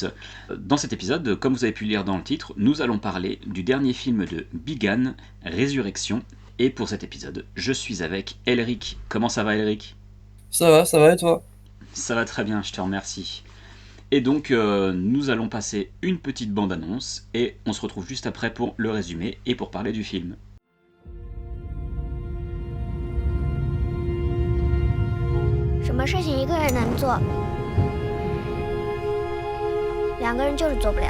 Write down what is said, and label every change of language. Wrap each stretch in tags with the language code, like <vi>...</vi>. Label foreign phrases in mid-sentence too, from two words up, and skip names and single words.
<fr>Dans cet épisode, comme vous avez pu lire dans le titre, nous allons parler du dernier film de Bigan, Résurrection. Et pour cet épisode, je suis avec Elric. Comment ça va, Elric? Ça va et toi? Ça va très bien, je te remercie. Et donc, nous allons passer une petite bande-annonce et on se retrouve juste après pour le résumé et pour parler du film.</fr> <zh>什么事情一个人能做，两个人就是做不了。</zh>